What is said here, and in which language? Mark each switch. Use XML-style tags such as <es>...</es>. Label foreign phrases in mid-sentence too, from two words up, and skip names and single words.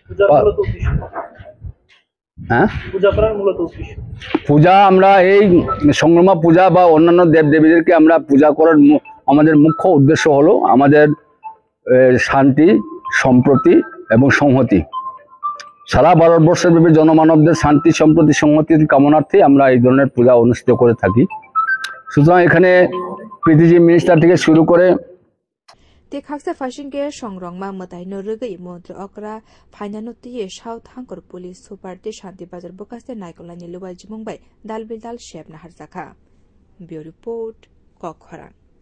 <bn>হ্যাঁ, পূজা আমরা এই সংগ্রামা পূজা বা অন্যান্য দেবদেবীদেরকে আমরা পূজা করার আমাদের মুখ্য উদ্দেশ্য হলো আমাদের শান্তি, সম্প্রতি এবং সংহতি। সারা ভারতবর্ষের ব্যাপী জনমানবদের শান্তি, সম্প্রতি, সংহতির কামনার্থে আমরা এই ধরনের পূজা অনুষ্ঠিত করে থাকি। সুতরাং এখানে</bn> <en>PTG minister</en> <bn>থেকে শুরু করে</bn> <trp>Tekaksa Fashinge Songrongma Matai Norugay Montre Okra Painanoti South Hankor Police Super de Shanti Bazar Bokaste Naikolani Luwal Jimungbai Dalbildal Sheb Naharzaka.</trp> <en>Bureau Report</en> <trp>Kokhoran.</trp>